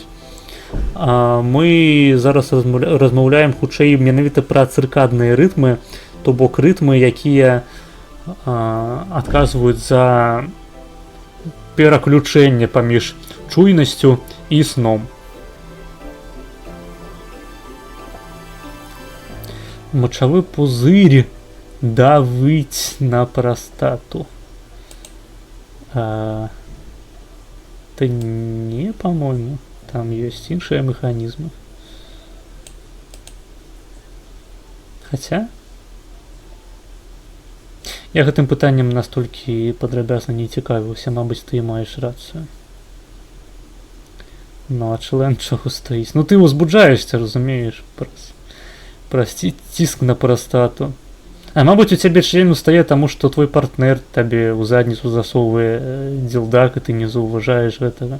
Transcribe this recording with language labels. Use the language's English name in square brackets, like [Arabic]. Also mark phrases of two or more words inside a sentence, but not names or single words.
[Belarusian] А мы зараз размаўляем хутчэй менавіта пра цыркадныя рытмы, то бок рытмы, якія адказваюць за пераключэнне паміж чуйнасцю і сном. Мочавы пузырь давыць на прастату. [Russian] Это не, по-моему, там есть іншыя механизмы. [Belarusian] Хотя я гэтым пытаннем настолькі падрабязна не цікавіўся, мабыць, ты маеш рацыю. Ну, а член чаго стаіць? Ну, ты узбуджаешься, разумееш, праз ціск на прастату. А мабуть, у цябе член устае таму, што твой партнер табе ў задніцу засоўвае дзелдак, і ты не заўважаеш гэтага.